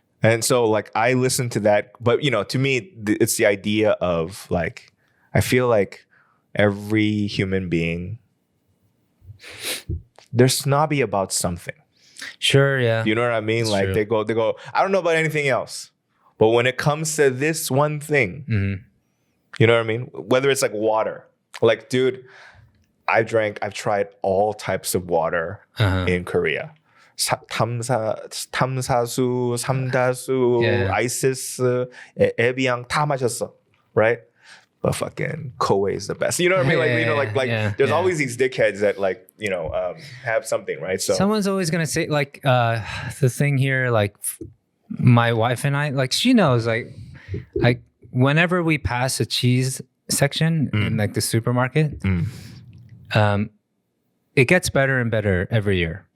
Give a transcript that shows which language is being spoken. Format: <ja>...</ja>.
<en>And so like I listened to that, but to me it's the idea of like I feel like every human being, they're snobby about something. Sure, yeah. You know what I mean? It's like true. They go, I don't know about anything else. But when it comes to this one thing, you know what I mean? Whether it's like water. Like, dude, I've tried all types of water in Korea.</en> <ko>탐사수, 삼다수, 아이시스, 에비앙 다 마셨어.</ko> <en>Right? But fucking Koei is the best. You know what I mean? There's always these dickheads that like, have something, right? So someone's always gonna say like the thing here, like my wife and I, like she knows like whenever we pass a cheese section in like the supermarket, it gets better and better every year.</en>